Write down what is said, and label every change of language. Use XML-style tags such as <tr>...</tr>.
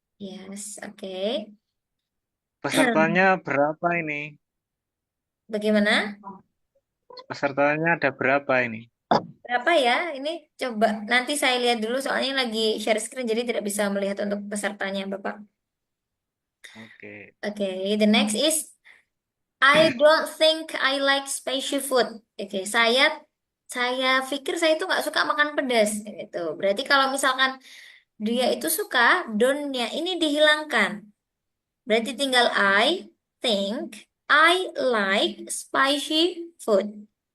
<en>Yes, oke.</en> <id>Pesertanya berapa ini? Bagaimana? Pesertanya ada berapa ini? Berapa ya? Ini coba nanti saya lihat dulu soalnya lagi share screen jadi tidak bisa melihat untuk pesertanya, Bapak. Oke.</id> <en>Oke, the next is I don't think I like spicy food.</en> <id>Oke, saya pikir saya itu nggak suka makan pedas. Gitu. Berarti kalau misalkan Dia itu suka, don't-nya ini dihilangkan. Berarti tinggal</id> <en>I think I like spicy food.</en>